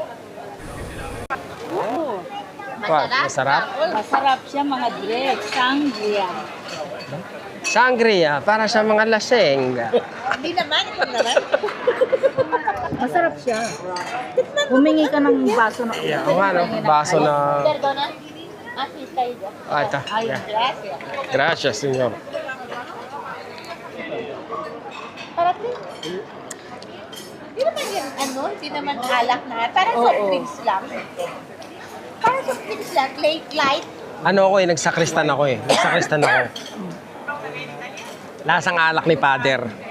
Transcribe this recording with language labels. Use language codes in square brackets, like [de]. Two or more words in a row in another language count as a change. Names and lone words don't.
[tl] Masarap? Masarap siya mga Dre. Sangria. Sangria, para sa mga laseng. Hindi naman, ito naman. Masarap siya. Humingi ka ng baso na. Yeah, o nga, no? Baso na... [es] Perdona. Así está ella. [tl] Ah, ito. Ay, Yeah. [es] gracias. Gracias, senyor. Para ti. [tl] Hindi naman yan, hindi naman alak na. Parang [en] soft drinks [tl] lang. Parang [en] soft drinks [tl] lang. Light. Ano ako eh, nagsakristan ako eh. Nagsakristan ako. Lasang alak ni Father.